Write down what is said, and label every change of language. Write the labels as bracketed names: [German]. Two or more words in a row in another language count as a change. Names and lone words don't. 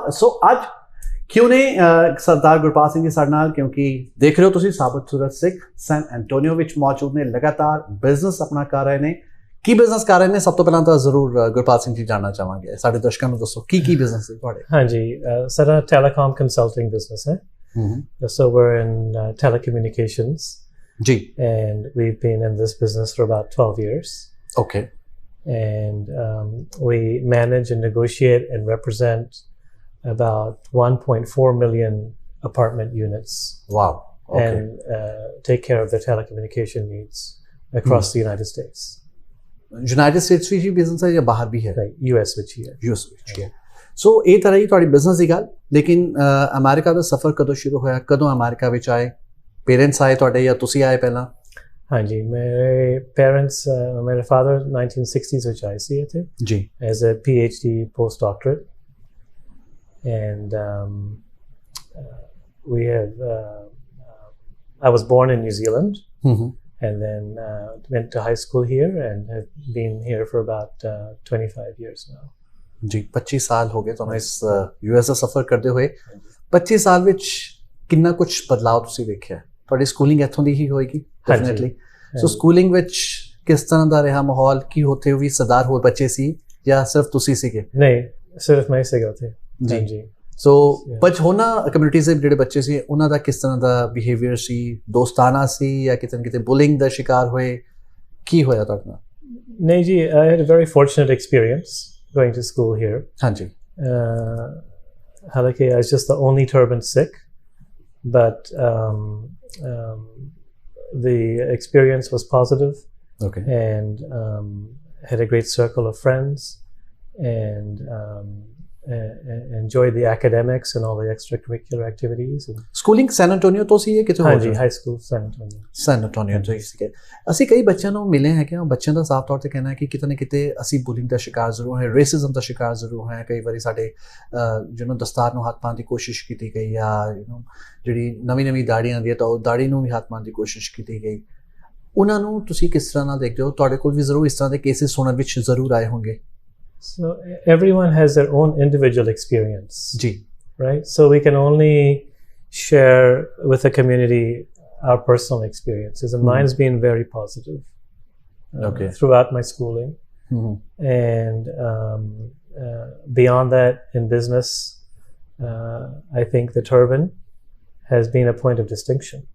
[Punjabi] ਸੋ ਅੱਜ ਕਿਉਂ ਨੇ ਸਰਦਾਰ ਗੁਰਪਾਲ ਸਿੰਘ ਜੀ ਸਾਡੇ ਨਾਲ, ਕਿਉਂਕਿ ਦੇਖ ਰਹੇ ਹੋ ਤੁਸੀਂ ਸਾਬਤ ਸੂਰਤ ਸਿੱਖ ਸੈਨ ਐਂਟੋਨੀਓ ਵਿੱਚ ਮੌਜੂਦ ਨੇ। ਲਗਾਤਾਰ ਬਿਜ਼ਨਸ ਆਪਣਾ ਕਰ ਰਹੇ ਨੇ। ਕੀ ਬਿਜ਼ਨਸ ਕਰ ਰਹੇ ਨੇ? ਸਭ ਤੋਂ ਪਹਿਲਾਂ ਤਾਂ ਜ਼ਰੂਰ ਗੁਰਪਾਲ ਸਿੰਘ ਜੀ ਜਾਣਨਾ ਚਾਹਾਂਗੇ, ਸਾਡੇ ਦਰਸ਼ਕਾਂ ਨੂੰ ਦੱਸੋ ਕੀ ਬਿਜ਼ਨਸ ਹੈ ਤੁਹਾਡੇ? ਹਾਂਜੀ, ਸਾਡਾ ਟੈਲੀਕਾਮ ਕੰਸਲਟਿੰਗ ਬਿਜ਼ਨਸ ਹੈ। [English] So we're in telecommunications. [Punjabi] ਜੀ। [English] And we've been in this business for about 12 years. Okay. And we manage and negotiate and represent about 1.4 million apartment units. Wow. Okay. And take care of their telecommunication needs across the United States. [Punjabi] United States ਵਿੱਚ ਹੀ ਬਿਜ਼ਨਸ ਹੈ ਜਾਂ ਬਾਹਰ ਵੀ ਹੈ? US ਵਿੱਚ ਹੀ ਹੈ। US ਵਿੱਚ ਹੈ। ਸੋ ਇਹ ਤਰ੍ਹਾਂ ਹੀ ਤੁਹਾਡੀ ਬਿਜ਼ਨਸ ਦੀ ਗੱਲ। ਲੇਕਿਨ ਅਮਰੀਕਾ ਦਾ ਸਫ਼ਰ ਕਦੋਂ ਸ਼ੁਰੂ ਹੋਇਆ? ਕਦੋਂ ਅਮਰੀਕਾ ਵਿੱਚ ਆਏ? ਪੇਰੈਂਟਸ ਆਏ ਤੁਹਾਡੇ ਜਾਂ ਤੁਸੀਂ ਆਏ ਪਹਿਲਾਂ? ਹਾਂਜੀ, ਮੇਰੇ ਪੇਰੈਂਟਸ, ਮੇਰੇ ਫਾਦਰ 1960s ਵਿੱਚ ਆਏ ਸੀ ਇੱਥੇ ਜੀ [English] as a PhD post doctorate. ਐਂਡ we have I was born in New Zealand and then went to high school here and have been here for about 25 years now. [Punjabi] ਜੀ 25 ਸਾਲ ਹੋ ਗਏ ਤੁਹਾਨੂੰ ਇਸ US ਦਾ ਸਫ਼ਰ ਕਰਦੇ ਹੋਏ। 25 ਸਾਲ ਵਿੱਚ ਕਿੰਨਾ ਕੁਝ ਬਦਲਾਅ ਤੁਸੀਂ ਵੇਖਿਆ? ਤੁਹਾਡੀ ਸਕੂਲਿੰਗ ਇੱਥੋਂ ਦੀ ਹੀ ਹੋਏਗੀ ਡੈਫੀਨਿਟਲੀ। ਸੋ ਸਕੂਲਿੰਗ ਵਿੱਚ ਕਿਸ ਤਰ੍ਹਾਂ ਦਾ ਰਿਹਾ ਮਾਹੌਲ? ਕੀ ਉੱਥੇ ਵੀ ਸਰਦਾਰ ਹੋਰ ਬੱਚੇ ਸੀ ਜਾਂ ਸਿਰਫ ਤੁਸੀਂ ਸੀਗੇ? ਨਹੀਂ, ਸਿਰਫ ਮੈਂ ਸੀਗਾ ਉੱਥੇ। ਜੀ। [English] so but [Punjabi] ਹੋਰਨਾਂ ਕਮਿਊਨਿਟੀਜ਼ ਦੇ ਜਿਹੜੇ ਬੱਚੇ ਸੀ ਉਹਨਾਂ ਦਾ ਕਿਸ ਤਰ੍ਹਾਂ ਦਾ ਬਿਹੇਵੀਅਰ ਸੀ? ਦੋਸਤਾਨਾ ਸੀ ਜਾਂ ਕਿਤੇ ਨਾ ਕਿਤੇ ਬੁਲਿੰਗ ਦਾ ਸ਼ਿਕਾਰ ਹੋਏ? ਕੀ ਹੋਇਆ ਤੁਹਾਡੇ ਨਾਲ? ਨਹੀਂ ਜੀ, [English] I had a very fortunate experience going to school here. [Punjabi] ਹਾਂਜੀ। [English] ਹਾਲਾਂਕਿ I was just the only turban Sikh, but the experience was positive. Okay. And had a great circle of friends and enjoyed the academics and all the extracurricular activities. [Punjabi] ਸਕੂਲਿੰਗ ਸੈਨ ਐਂਟੋਨੀਓ ਤੋਂ ਸੀ ਜਾਂ ਕਿਤੇ ਹੋਰ? ਹਾਂਜੀ, ਹਾਈ ਸਕੂਲ ਸੈਨ ਐਂਟੋਨੀਓ ਤੋਂ ਹੀ ਸੀਗੇ। ਅਸੀਂ ਕਈ ਬੱਚਿਆਂ ਨੂੰ ਮਿਲੇ ਹੈਗੇ ਹਾਂ, ਬੱਚਿਆਂ ਦਾ ਸਾਫ਼ ਤੌਰ ਤੇ ਕਹਿਣਾ ਹੈ ਕਿ ਕਿਤੇ ਨਾ ਕਿਤੇ ਅਸੀਂ ਬੁਲਿੰਗ ਦਾ ਸ਼ਿਕਾਰ ਜ਼ਰੂਰ ਹੈ, ਰੇਸਿਜ਼ਮ ਦਾ ਸ਼ਿਕਾਰ ਜ਼ਰੂਰ ਹੈ। ਕਈ ਵਾਰੀ ਸਾਡੇ ਦਸਤਾਰ ਨੂੰ ਹੱਥ ਪਾਉਣ ਦੀ ਕੋਸ਼ਿਸ਼ ਕੀਤੀ ਗਈ ਜਾਂ ਜਿਹੜੀ ਨਵੀਂ ਦਾੜੀਆਂ ਆਉਂਦੀ ਹੈ ਤਾਂ ਉਹ ਦਾੜੀ ਨੂੰ ਵੀ ਹੱਥ ਪਾਉਣ ਦੀ ਕੋਸ਼ਿਸ਼ ਕੀਤੀ ਗਈ। ਉਹਨਾਂ ਨੂੰ ਤੁਸੀਂ ਕਿਸ ਤਰ੍ਹਾਂ ਨਾਲ ਦੇਖਦੇ ਹੋ? ਤੁਹਾਡੇ ਕੋਲ ਵੀ ਜ਼ਰੂਰ ਇਸ ਤਰ੍ਹਾਂ ਦੇ ਕੇਸਿਸ ਸੁਣਨ ਵਿੱਚ ਜ਼ਰੂਰ ਆਏ ਹੋਣਗੇ। [English] So everyone has their own individual experience. [Punjabi] Ji. [English] Right? So we can only share with the community our personal experiences. And mine's been very positive throughout my schooling. And beyond that, in business, I think the turban has been a point of distinction.